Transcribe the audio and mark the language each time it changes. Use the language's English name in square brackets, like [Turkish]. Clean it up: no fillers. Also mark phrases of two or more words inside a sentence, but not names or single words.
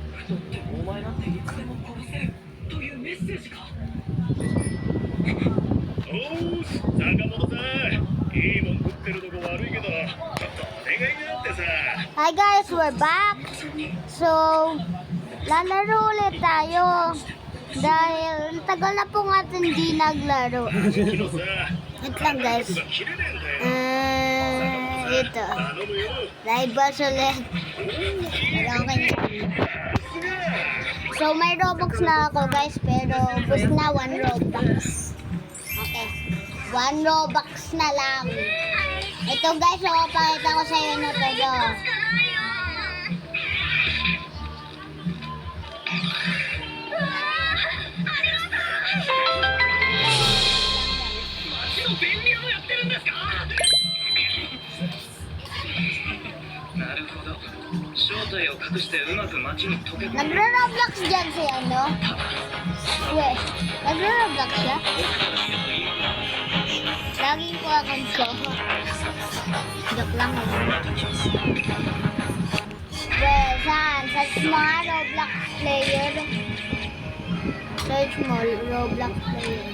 [Japanese] お前なんていつでも殺せるというメッセージか。おーし、坂本さん、いいもん食ってるとこ悪いけど、ちょっとお願いがあってさ。 [English] Hi guys, we're back. So, [Filipino] lalaro ulit tayo. Dahil tagal na po natin di naglaro. [Japanese] 昨日さ、 [Filipino] Wait lang guys. [Japanese] が切れねえんだよ。 [Filipino] Ito. [Japanese] 頼むよ。 [English] Live bus ulit. Okay. [Filipino] So, may Robux na ako guys, pero ubos na 1 Robux. Okay. 1 Robux na lang. Ito guys, pakita ko sa iyo na to. [Japanese] なるほど。正体を隠してうまく街に溶け込む。 [Filipino] Nagro-Roblox dyan si ano? Wait, nagro-Roblox siya? Laging ko akong ko. Joke lang eh. Well, saan? Search mo nga Roblox player. Search mo Roblox player.